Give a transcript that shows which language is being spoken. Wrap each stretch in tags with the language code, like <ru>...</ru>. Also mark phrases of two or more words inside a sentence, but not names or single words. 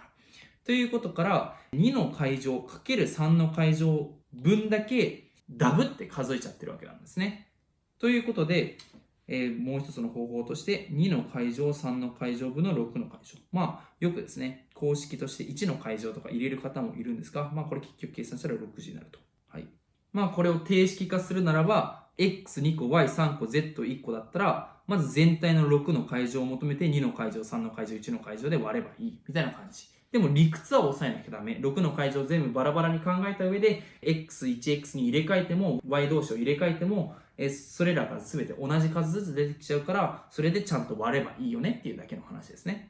<ja>ということから、2の階乗かける3の階乗分だけダブって数えちゃってるわけなんですね。ということで、もう一つの方法として2の階乗3の階乗分の6の階乗。よくですね、公式として1の階乗とか入れる方もいるんですが、これ結局計算したら60になると。はい。これを定式化するならば、x2 個 y3 個 z1 個だったら、まず全体の6の階乗を求めて2の階乗、3の階乗、1の階乗で割ればいいみたいな感じ。でも理屈は抑えなきゃダメ。6の階乗全部バラバラに考えた上で、x1、x2 入れ替えても、y 同士を入れ替えても、それらが全て同じ数ずつ出てきちゃうから、それでちゃんと割ればいいよねっていうだけの話ですね。</ja>